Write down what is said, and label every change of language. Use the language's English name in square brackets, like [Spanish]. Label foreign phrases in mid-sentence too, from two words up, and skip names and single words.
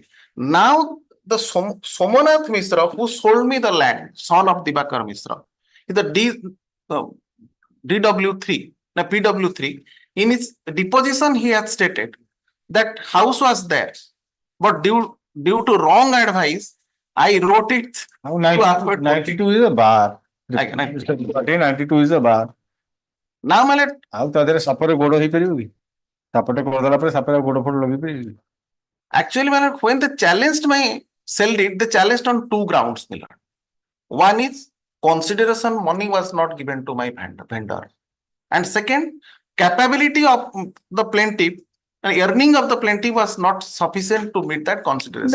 [English] Now the Somonath Mishra who sold me the land, son of Dibakar Mishra, is the DW3, na PW3. In his deposition, he has stated that house was there, but due to wrong advice, I wrote it. 92 is a bar. 92 is a bar. Now, my lord, [Odia] ଆଉ ତା ଦେହରେ ସାପରେ ଗୋଡ ହେଇପାରିବ କି? ସାପଟେ କରିଦେଲା ପରେ ସାପରେ ଗୋଡ ଫୋଡ ଲଗେଇ ପାରିବ? [English] actually, my lord, when they challenged my sell deed, they challenged on 2 grounds, my lord. One is consideration money was not given to my vendor, and second, capability of the plaintiff And earning of the plaintiff was not sufficient to meet that consideration.